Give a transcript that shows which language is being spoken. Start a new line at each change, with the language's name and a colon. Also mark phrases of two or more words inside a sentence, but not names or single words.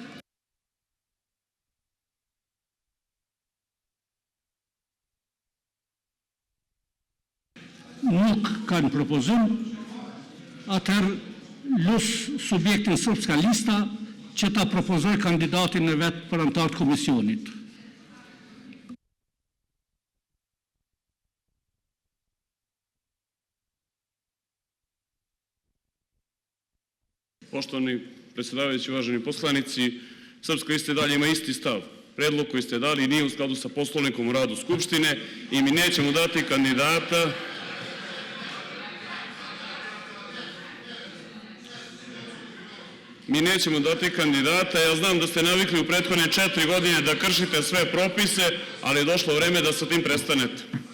Albanian: Nuk kanë propozim, atëherë LUS subjektin Srpska Lista, që ta propozoj kandidatin e vetë për anëtar të komisionit.
Serbian: Poštovani predsjedavajući, uvaženi poslanici, Srpska lista dalje ima isti stav. Predlog koji ste dali nije u skladu sa Poslovnikom o radu Skupštine i mi nećemo dati kandidata Ja znam da ste navikli u prethodne 4 godine da kršite sve propise, ali je došlo vreme da sa tim prestanete.